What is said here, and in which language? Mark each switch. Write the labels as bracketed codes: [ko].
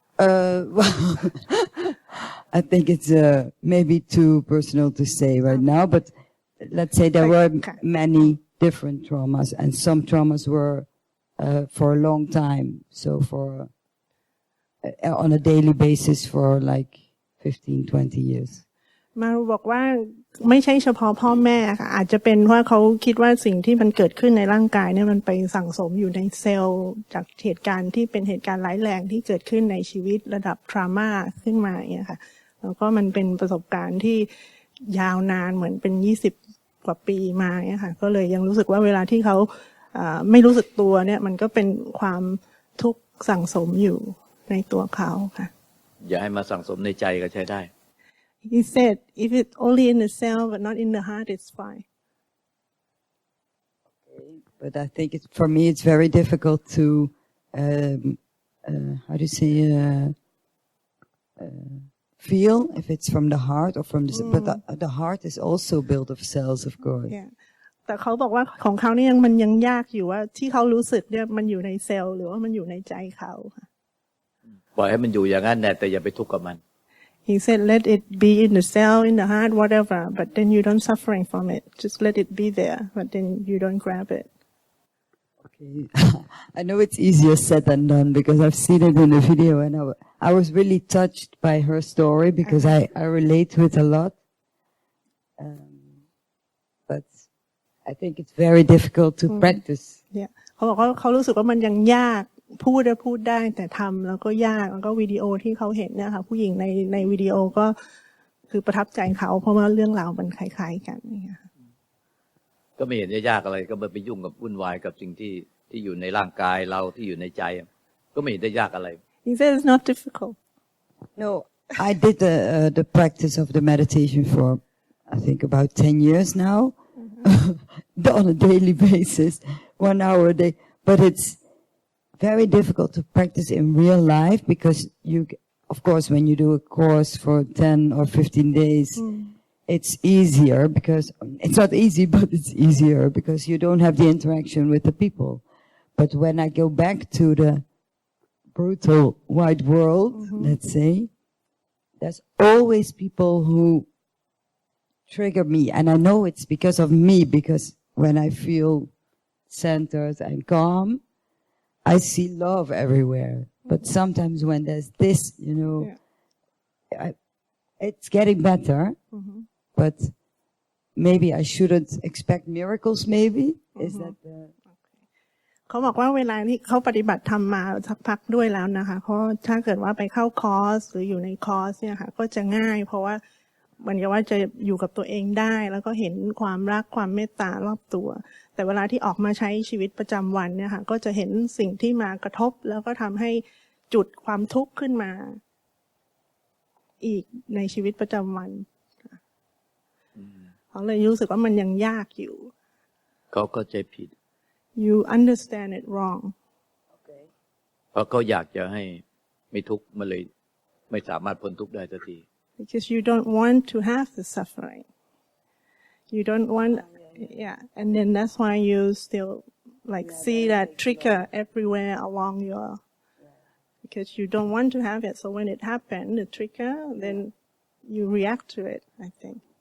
[en] Well, I think it's maybe too personal to say right now, but let's say there were many different traumas, and some traumas were for a long time. So on a daily basis for like 15, 20 years. [th] มารูบอกว่าไม่ใช่เฉพาะพ่อแม่ค่ะอาจจะเป็นว่าเขาคิดว่าสิ่งที่มันเกิดขึ้นในร่างกายเนี่ยมันไปสั่งสมอยู่ในเซลล์จากเหตุการณ์ที่เป็นเหตุการณ์ร้ายแรงที่เกิดขึ้นในชีวิตระดับทรามาขึ้นมาอย่างเงี้ยค่ะแล้วก็มันเป็นประสบการณ์ที่ยาวนานเหมือนเป็น20 กว่าปีมาเนี่ยค่ะก็เลยยังรู้สึกว่าเวลาที่เขาไม่รู้สึกตัวเนี่ยมันก็เป็นความทุกข์สั่งสมอยู่ในตัวเขาค่ะ อย่าให้มาสั่งสมในใจก็ใช้ได้ [en] He said if it's only in the cell but not in the heart it's fine But I think for me it's very difficult to how do you say feel if it's from the heart or from the but the heart is also built of cells of course [th] yeah แต่เขาบอกว่าของเขาเนี่ยมันยังยากอยู่ว่าที่เขารู้สึกเนี่ยมันอยู่ในเซลล์หรือว่ามันอยู่ในใจเขาค่ะ ปล่อยให้มันอยู่อย่างนั้นแต่อย่าไปทุกข์กับมัน [en] He said let it be in the cell in the heart whatever but then you don't suffering from it just let it be there but then you don't grab it Okay I know it's easier said than done because I've seen it in the video and I was really touched by her story because I relate to it a lot but I think it's very difficult to practice [th] yeah เขาบอกว่าเขารู้สึกว่ามันยังยากพูดได้แต่ทำแล้วก็ยากแล้วก็วิดีโอที่เขาเห็นเนี่ยค่ะผู้หญิงในวิดีโอก็คือประทับใจเขาเพราะว่าเรื่องราวมันคล้ายๆกันเนี่ย ก็ไม่เห็นจะยากอะไรก็ไปยุ่งกับวุ่นวายกับสิ่งที่อยู่ในร่างกายเราที่อยู่ในใจก็ไม่เห็นจะยากอะไร [en] He said it's not difficult No I did the practice of the meditation for I think about 10 years now on a daily basis 1 hour a day but it's very difficult to practice in real life because you of course when you do a course for 10 or 15 days it's easier because it's not easy but it's easier because you don't have the interaction with the people but when I go back to the brutal wide world let's say there's always people who trigger me and I know it's because of me because when I feel centered and calm I see love everywhere but sometimes when there's this you know it's getting better but maybe I shouldn't expect miracles maybe is that the [th] เขาบอกว่าเวลาที่เขาปฏิบัติธรรมมาสักพักด้วยแล้วนะคะเพราะถ้าเกิดว่าไปเข้าคอร์สหรืออยู่ในคอร์สเนี่ยค่ะก็จะง่ายเพราะว่าเหมือนกับว่าจะอยู่กับตัวเองได้แล้วก็เห็นความรักความเมตตารอบตัวแต่เวลาที่ออกมาใช้ชีวิตประจำวันเนี่ยค่ะก็จะเห็นสิ่งที่มากระทบแล้วก็ทำให้จุดความทุกข์ขึ้นมาอีกในชีวิตประจำวันเขาเลยรู้สึกว่ามันยังยากอยู่ เขาเข้าใจผิด [en] You understand it wrong [th] เพราะเขาอยากจะให้ไม่ทุกข์มันเลยไม่สามารถพ้นทุกข์ได้สักที [en] Because you don't want to have the suffering you don't want yeah and then that's why you still like see that trigger everywhere along your because you don't want to have it so when it happened the trigger then you react to it I think